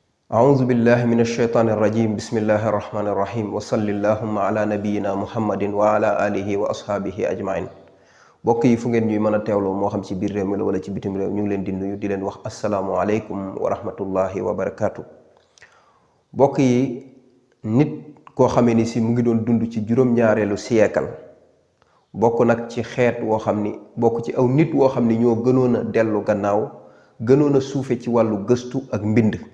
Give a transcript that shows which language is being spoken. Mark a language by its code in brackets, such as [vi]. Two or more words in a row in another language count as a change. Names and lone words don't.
[ar] أعوذ بالله من الشيطان الرجيم بسم الله الرحمن الرحيم وصل اللهم على نبينا محمد وعلى آله وأصحابه أجمعين [wo] bokk yi fu ngeen ñuy mën a teewloo moo xam ci biir réew mi la wala ci bitim réew ñu ngi leen di nuyu di leen wax [ar] السلام عليكم ورحمة الله وبركاته. [wo] bokk yi nit koo xamee ni si mu ngi doon dund ci juróom-ñaareelu siècle bokk nag ci xeet woo xam ni bokk ci aw nit woo xam ni ñoo gënoon a dellu gannaaw gënoon a suufe ci wàllu gëstu ak mbind.